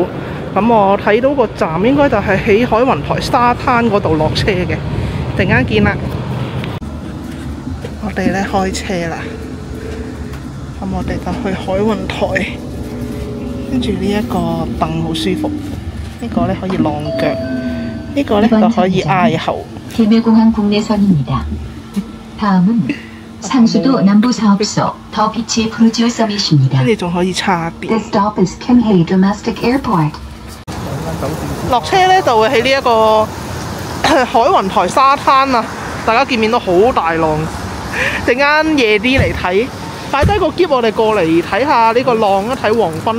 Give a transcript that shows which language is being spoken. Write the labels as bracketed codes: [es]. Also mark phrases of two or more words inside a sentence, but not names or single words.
[yue] 咁我睇到個站應該就係喺海雲台沙灘嗰度落車嘅。陣間見啦。我哋咧開車啦。咁我哋就去海雲台。跟住呢一個凳好舒服，呢個咧可以晾腳，呢個咧就可以挨後。 [ko] 개별공항국내선입니다. 다음은 상수도 남부사업소 더비치 프루지오 서밋입니다. [yue] 跟住仲可以叉電。 [en] This stop is Kinhae Domestic Airport. [yue] 落車咧就會喺呢一個海雲台沙灘啊！大家見面都好大浪，陣間夜啲嚟睇，擺低個篋我哋過嚟睇下呢個浪啊，睇黃昏。